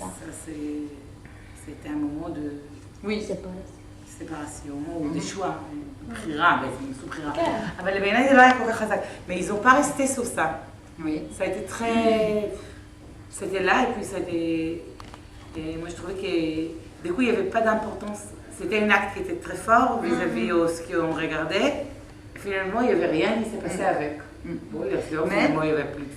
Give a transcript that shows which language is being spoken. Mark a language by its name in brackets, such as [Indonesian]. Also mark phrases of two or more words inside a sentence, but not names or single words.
[French] C'était un moment de séparation ou de choix, [Hebrew] בחירה בעצם, sous בחירה. אבל בעיניי זה לא היה כל כך חזק. [French] Mais ils n'ont pas resté sur ça. Ça a été très... C'était là et puis c'était... Moi je trouvais que du coup il n'y avait pas d'importance. C'était un acte qui était très fort vis-à-vis de ce qu'on regardait. Finalement, il n'y avait rien qui s'est passé avec. Bon, finalement, il n'y avait plus.